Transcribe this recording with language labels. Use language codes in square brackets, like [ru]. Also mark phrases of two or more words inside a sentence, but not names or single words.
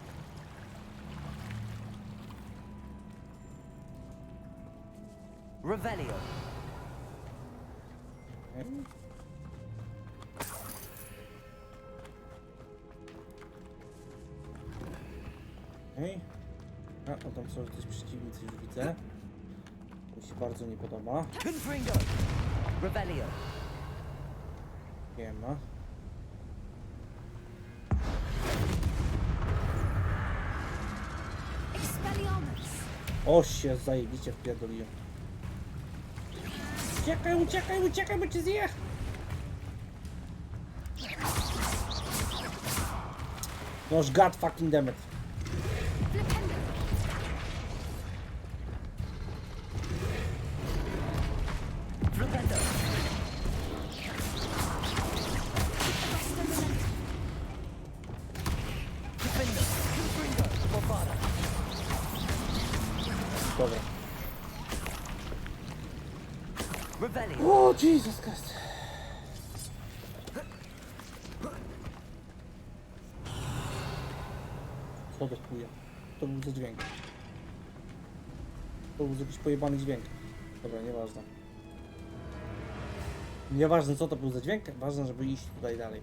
[pl] Revelio. Okej. Okej. A, o tam są jakieś przeciwnicy, już widzę. To mi się bardzo nie podoba. Confringo. Revelio. Nie ma. Expelliarmus! O się, zajebiście wpierdoliłem. Uciekaj, bo cię zje! [en] Noż god fucking dammit. [pl] Flipendo. Flipendo. Confringo. Bovada. Dobra. Revelio. O, [en] Jesus Christ. [pl] Co to chuja? To był za dźwięk. To był jakiś pojebany dźwięk. Dobra, nieważne. Nieważne co to był za dźwięk, ważne, żeby iść tutaj dalej.